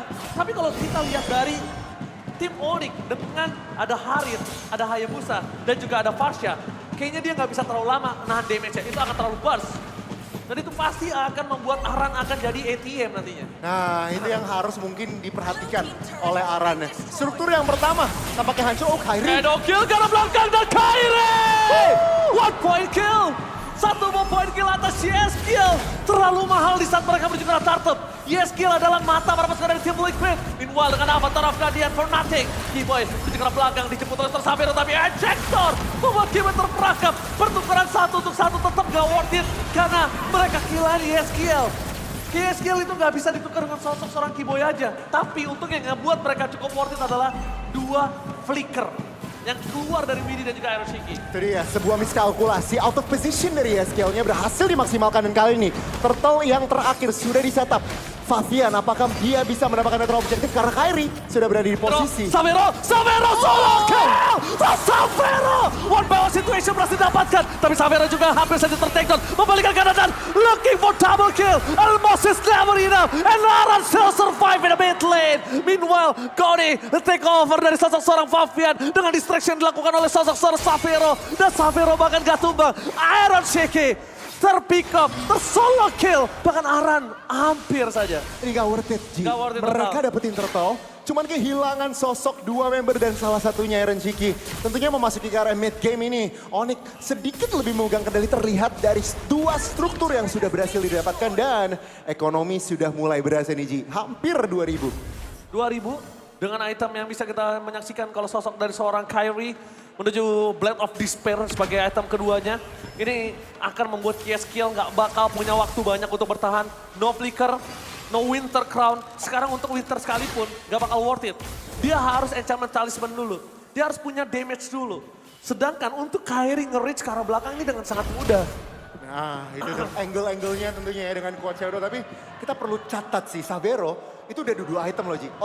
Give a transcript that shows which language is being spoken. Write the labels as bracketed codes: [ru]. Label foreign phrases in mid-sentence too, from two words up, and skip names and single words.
[id] Tapi kalau kita lihat dari tim Onyx dengan ada Harith, ada Hayabusa, dan juga ada Farsha, kayaknya dia nggak bisa terlalu lama nahan damage-nya, itu akan terlalu burst. Dan itu pasti akan membuat Aran akan jadi ATM nantinya. Nah itu yang harus mungkin diperhatikan oleh Aran. Struktur yang pertama tampaknya hancur, oh Kyrie. Shadow kill ke arah belakang dan Kyrie! One point kill! Satu point kill atas YSKL. Terlalu mahal di saat mereka menuju ke arah Turtle. YSKL adalah mata para pasukan dari tim Liquid. [en] Meanwhile [id] dengan [en] Avatar of Guardian for nothing. [id] Kiboy menuju ke arah belakang dijemput oleh Savero tapi ejector membuat Kiboy terperangkap. Pertukaran 1 untuk 1 tetap gak [en] worth it [id] karena mereka killan YSKL. YSKL itu gak bisa ditukar dengan sosok seorang Kiboy aja. Tapi untuk yang ngebuat mereka cukup [en] worth it [id] adalah 2 flicker yang keluar dari Widi dan juga Aaron Shiki. Itu dia, sebuah miskalkulasi [en] out of position [id] dari YSKL-nya berhasil dimaksimalkan dan kali ini Turtle yang terakhir sudah di-setup. Favian, apakah dia bisa mendapatkan netral objektif karena Kyrie sudah berada di posisi. Savero solo kill! Savero! [en] One by one situation [id] berhasil didapatkan. Tapi Savero juga hampir saja ter-take down. Membalikan kanan dan [en] looking for double kill. Almost is never enough. And Aran still survive in the mid lane. [id] Meanwhile, [en] Goni take over [id] dari sosok seorang Favian. Dengan distraction dilakukan oleh sosok seorang Savero. Dan Savero bahkan gak tumbang. Aaron Shiki terpick up, tersolo kill. Bahkan Aran hampir saja. Ini gak [en] worth it, [id] Ji. Gak [en] worth it [id] Mereka total. dapetin Turtle, cuman kehilangan sosok 2 member dan salah satunya Aaron Shiki. Tentunya memasuki ke arah mid game ini, Onyx sedikit lebih memegang kendali terlihat dari 2 struktur yang sudah berhasil didapatkan dan ekonomi sudah mulai berasa nih Ji. Hampir 2000. 2000 dengan item yang bisa kita menyaksikan kalau sosok dari seorang Kyrie menuju Blade of Despair sebagai item keduanya. Ini akan membuat YSKL nggak bakal punya waktu banyak untuk bertahan. [en] No flicker, no winter crown. [id] Sekarang untuk winter sekalipun nggak bakal [en] worth it. [id] Dia harus [en] enchantment talisman [id] dulu. Dia harus punya damage dulu. Sedangkan untuk Kyrie nge-reach ke arah belakang ini dengan sangat mudah. Nah itu tuh angle-anglenya tentunya ya dengan Quad Shadow. Tapi kita perlu catat sih Savero itu udah dua item loh Ji.